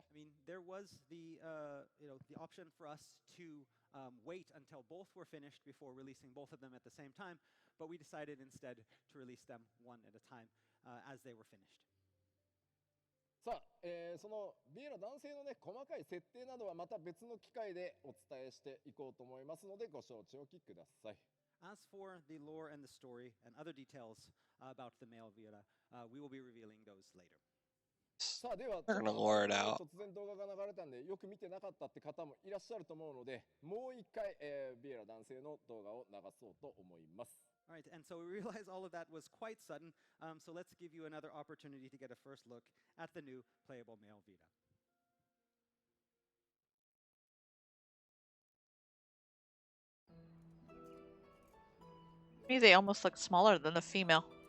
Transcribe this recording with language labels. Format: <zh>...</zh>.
<en>I mean, there was the the option for us to wait until both were finished before releasing both of them at the same time, but we decided instead to release them one at a time as they were finished.</en> <ja>さあ、そのビエラ男性のね細かい設定などはまた別の機会でお伝えしていこうと思いますのでご承知おきください。</ja> <en>As for the lore and the story and other details about the male Vira, we will be revealing those later.</en> <ja>さあでは</ja> <en>They're gonna lure it out.</en> <ja>突然動画が流れたんでよく見てなかったって方もいらっしゃると思うのでもう一回、ビエラ男性の動画を流そうと思います。</ja> <en>All right, and so we realize all of that was quite sudden, so let's give you another opportunity to get a first look at the new playable male Vira. To me, they almost look smaller than the female.</en>